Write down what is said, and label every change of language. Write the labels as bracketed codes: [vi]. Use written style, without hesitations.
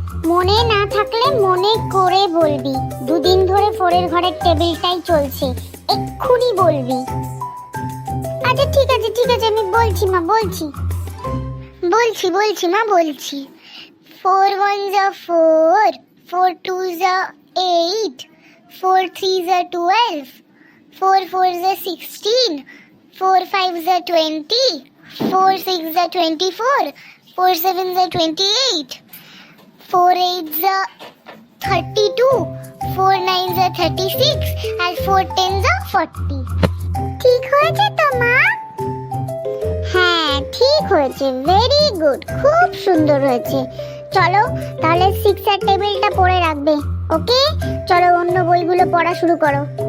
[bn] মনে না থাকলে মনে করে বলবি। দুদিন ধরে পরের ঘরের টেবিলটাই চলছে, এক্ষুনি বলবি। আচ্ছা ঠিক আছে ঠিক আছে আমি বলছি মা, বলছি বলছি বলছি মা বলছি। 4 1 4, [en] 4 2s are 8, 4 3s are 12, 4 4s are 16, 4 5s are 20, 4 6s are 24, 4 7s are 28, 4 8s are 32, 4 9s are 36, and 4 10s are 40. [bn] ঠিক হয়েছে তো মা? হ্যাঁ ঠিক হয়েছে, ভেরি গুড, খুব সুন্দর হয়েছে। চলো তাহলে 6 এর টেবিলটা পড়ে রাখবে, ওকে? চলো অন্য বইগুলো পড়া শুরু করো।